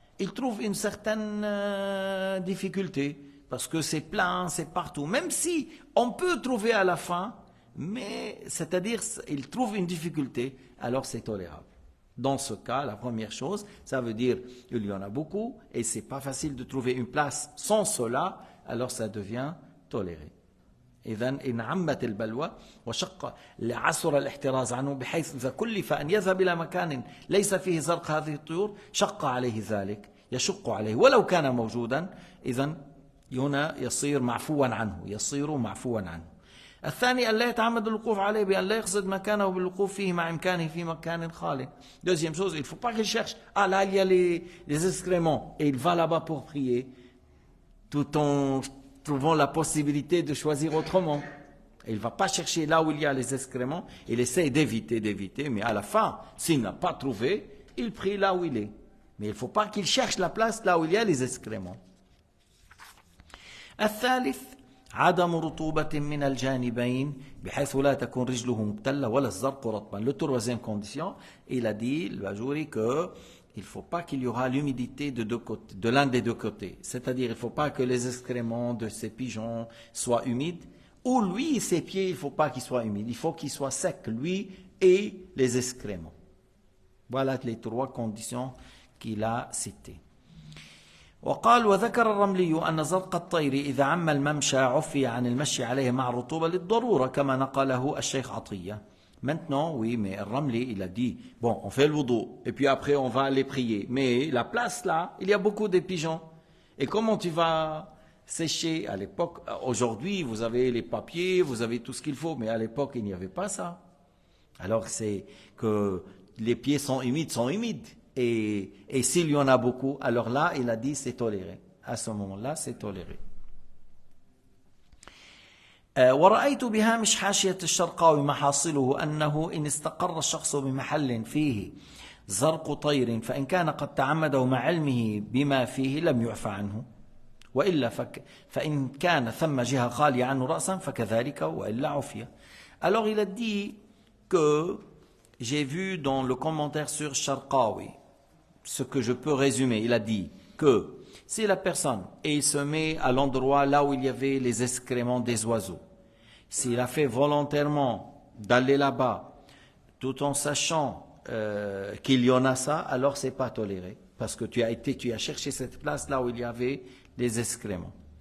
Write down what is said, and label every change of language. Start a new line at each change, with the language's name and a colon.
French: Il trouve une certaine difficulté parce que c'est plein, c'est partout. Même si on peut trouver à la fin, mais c'est-à-dire il trouve une difficulté, alors c'est tolérable. Dans ce cas, la première chose, ça veut dire qu'il y en a beaucoup et c'est pas facile de trouver une place sans cela, alors ça devient toléré.
Arabic: إذا إن عمت البلوى وشق لعسر الاحتراز عنه بحيث إذا كلف أن يذهب إلى مكان ليس فيه زرق هذه الطيور شق عليه ذلك يشق عليه ولو كان موجودا إذا هنا يصير معفوا عنه. الثاني أن لا يتعمد الوقوف عليه بأن لا يقصد مكانه بالوقوف فيه مع إمكانه في مكان خالٍ.
French: Deuxième chose, il ne faut pas qu'il cherche. Ah là, il y a les excréments et il va là-bas pour prier tout en trouvant la possibilité de choisir autrement. Il ne va pas chercher là où il y a les excréments, il essaie d'éviter, mais à la fin, s'il n'a pas trouvé, il prie là où il est. Mais il ne faut pas qu'il cherche la place là où il y a les excréments.
Arabic: الثالث عدم رطوبة من الجانبين بحيث لا تكون رجله مبتلة ولا الزرق رطبا.
French: Le troisième condition, il a dit, le Bajouri, que il ne faut pas qu'il y aura l'humidité de l'un des deux côtés. C'est-à-dire, il ne faut pas que les excréments de ces pigeons soient humides, ou lui, ses pieds, il ne faut pas qu'ils soient humides. Il faut qu'ils soient secs, lui et les excréments. Voilà les trois conditions qu'il a citées.
Arabic: وقال وذكر الرملي أن زرق الطير إذا عم الممشى عفي عن المشي عليه مع الرطوبة للضرورة كما نقله الشيخ عطية.
French: Maintenant, oui, mais Ramli, il a dit, bon, on fait le wudu, et puis après on va aller prier. Mais la place là, il y a beaucoup de pigeons. Et comment tu vas sécher à l'époque? Aujourd'hui, vous avez les papiers, vous avez tout ce qu'il faut, mais à l'époque, il n'y avait pas ça. Alors c'est que les pieds sont humides. Et s'il y en a beaucoup, alors là, il a dit, c'est toléré. À ce moment-là, c'est toléré.
Arabic: ورأيت بهامش حاشية الشرقاوي محاصله أنه إن استقر الشخص بمحل فيه زرق طير فإن كان قد تعمده مع علمه بما فيه لم يعفى عنه وإلا فإن كان ثم جهة خالية عنه رأسا فكذلك وإلا عفي.
French: Alors il a dit que j'ai vu dans le commentaire sur Sharqawi ce que je peux résumer. Il a dit que si la personne et il se met à l'endroit là où il y avait les excréments des oiseaux, s'il a fait volontairement d'aller là-bas, tout en sachant qu'il y en a ça, alors c'est pas toléré, parce que tu as cherché cette place là où il y avait les excréments.